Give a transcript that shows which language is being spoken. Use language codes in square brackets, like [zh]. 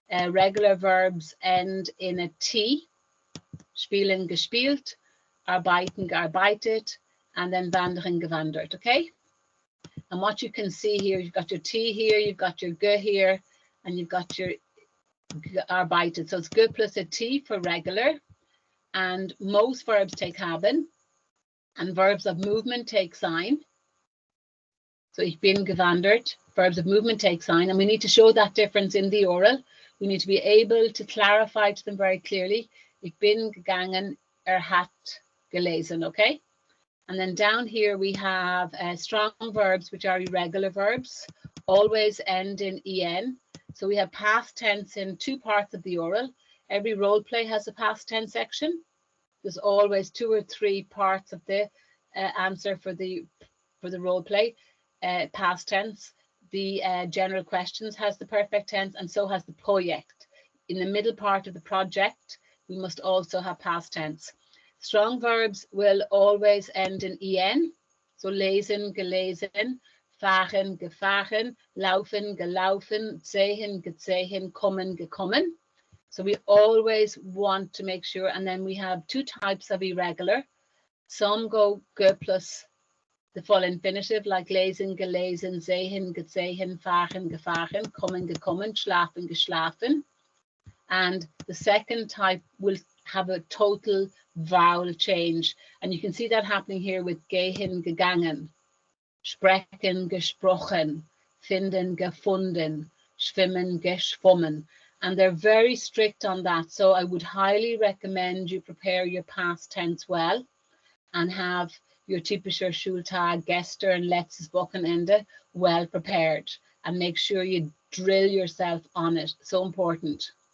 [en] Regular verbs end in a T, [de] spielen, gespielt, arbeiten, gearbeitet, and then wandern, gewandert, [en] okay? And what you can see here, you've got your T here, you've got your G here, and you've got your arbeitet. So it's G plus a T for regular, and most verbs take haben, and verbs of movement take sein. So [de] ich bin gewandert, [en] verbs of movement take sein, and we need to show that difference in the oral. We need to be able to clarify to them very clearly. [de] Ich bin gegangen, hat gelesen, okay? [en] And then down here we have strong verbs, which are irregular verbs, always end in en. So we have past tense in 2 parts of the oral. Every role play has a past tense section. There's always 2 or 3 parts of the answer for the role play, past tense. The general questions has the perfect tense, and so has the project. In the middle part of the project, we must also have past tense. Strong verbs will always end in en. [de] So lesen, gelesen, fahren, gefahren, laufen, gelaufen, sehen, gesehen, kommen, gekommen. [en] So we always want to make sure, and then we have 2 types of irregular. Some go ge plus the full infinitive, like [de] lesen, gelesen, sehen, gesehen, fahren, gefahren, kommen, gekommen, schlafen, geschlafen. [en] And the second type will have a total vowel change. And you can see that happening here with [de] gehen, gegangen, sprechen, gesprochen, finden, gefunden, schwimmen, geschwommen. [en] And they're very strict on that. So I would highly recommend you prepare your past tense well and have your [de] typischer Schultag, gestern, letztes Wochenende [en] well prepared, and make sure you drill yourself on it. So important.